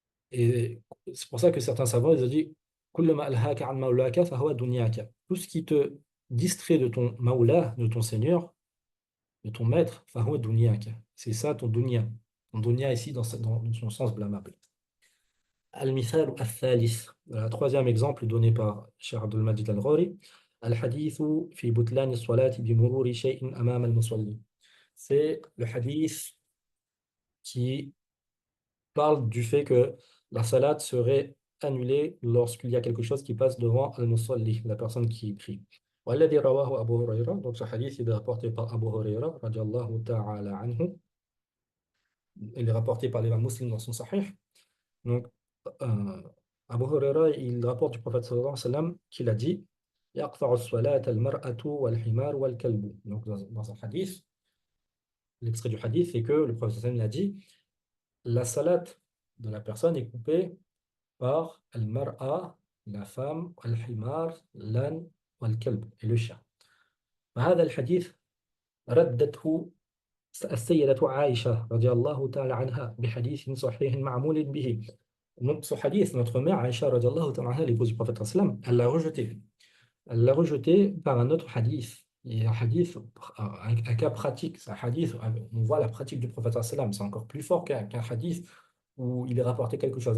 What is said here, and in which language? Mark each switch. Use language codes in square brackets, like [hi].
[fr] Et c'est pour ça que certains savants, ils ont dit [ar] كل ما ألهاك عن مولاك فهو دنياك. [fr] Tout ce qui te distrait de ton maula, de ton Seigneur, de ton maître, [ar] فهو دنياك. [fr] C'est ça ton dunya. Ton dunya ici dans son sens blâmable. [ar] المثال الثالث, [fr] le troisième exemple donné par Cheikh Abdul Majid Al-Ghori, [ar] الحديث في بطلان الصلاة بمرور شيء أمام المصلي. [fr] C'est le hadith qui parle du fait que la salat serait annulée lorsqu'il y a quelque chose qui passe devant al-musalli, la personne qui prie. [ar] والذي رواه أبو هريرة, [fr] donc ce hadith il est rapporté par Abu Huraira radiallahu ta'ala anhu, il est rapporté par l'imam Muslim dans son sahih. Donc euh, Abu Huraira il rapporte du prophète sallallahu alayhi wa sallam qu'il a dit [ar] يقطع الصلاة المرأة والحمار والكلب. [fr] Donc dans un hadith, l'extrait du hadith c'est que le prophète sallallahu alayhi wa sallam a dit la salat de la personne est coupée par al-mar'a, la femme, al-himar, l'âne, wal-kalb, et le chien. [ar] وهذا الحديث ردته السيدة عائشة رضي الله تعالى عنها بحديث صحيح معمول به. [fr] Donc ce hadith, notre mère Aïcha [ar] رضي الله تعالى عنها, [fr] l'épouse du prophète sallam, elle l'a rejeté. Elle l'a rejeté par un autre hadith. Et un hadith, un cas pratique, c'est un hadith, on voit la pratique du prophète sallam, c'est encore plus fort qu'un hadith où il est rapporté quelque chose.